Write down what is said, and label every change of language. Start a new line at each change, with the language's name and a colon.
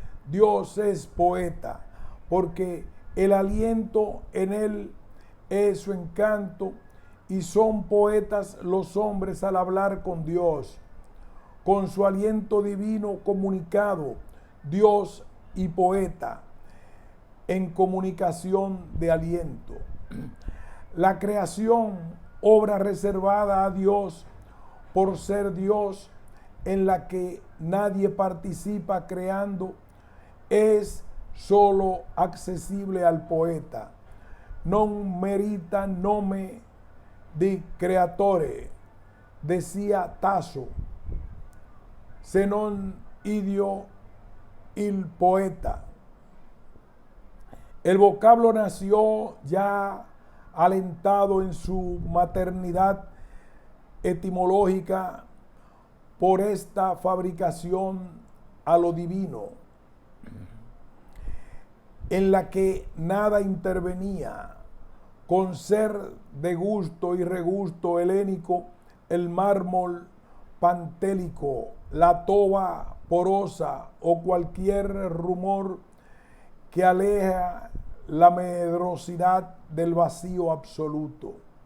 Spanish: Dios es poeta, porque el aliento en él es su encanto, y son poetas los hombres al hablar con Dios, con su aliento divino comunicado, Dios y poeta en comunicación de aliento. La creación, obra reservada a Dios por ser Dios, en la que nadie participa creando, es solo accesible al poeta.
Italian: Non merita nome di creatore, decía Tasso, se non idio il poeta.
Spanish: El vocablo nació ya alentado en su maternidad etimológica por esta fabricación a lo divino, en la que nada intervenía, con ser de gusto y regusto helénico, el mármol pantélico, la toba porosa o cualquier rumor que aleja la medrosidad del vacío absoluto.